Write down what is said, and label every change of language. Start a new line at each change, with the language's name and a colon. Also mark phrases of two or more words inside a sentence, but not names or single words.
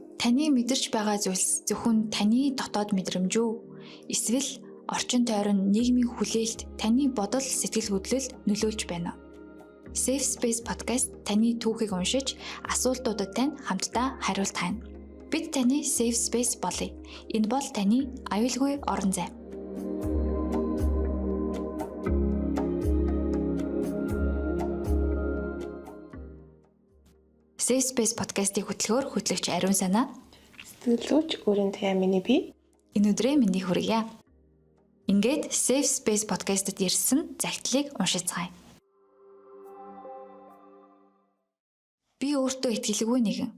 Mongolian: Таны мэдэрч байгаа зүйлс зөвхөн таны дотоод мэдрэмж үү? Эсвэл орчин тойрон нийгмийн хүлээлт таны бодол сэтгэл хөдлөлд нөлөөлж байна уу? Safe Space podcast таны түүхийг уншиж, асуултуудад тань хамтдаа хариулт хайна. Бид таны Safe Space болъё. Энэ бол таны аюулгүй орон зай. Safe Space podcast-ийн хөтлөгч Ариун Санаа. Сэтгэлзүйч өөрийн туяа миний бие. Энэ өдрийн мэндийг хүргье. Ингээд Safe Space podcast-д ирсэн загтлыг уншицгаая. Би өөртөө итгэлгүй нэгэн.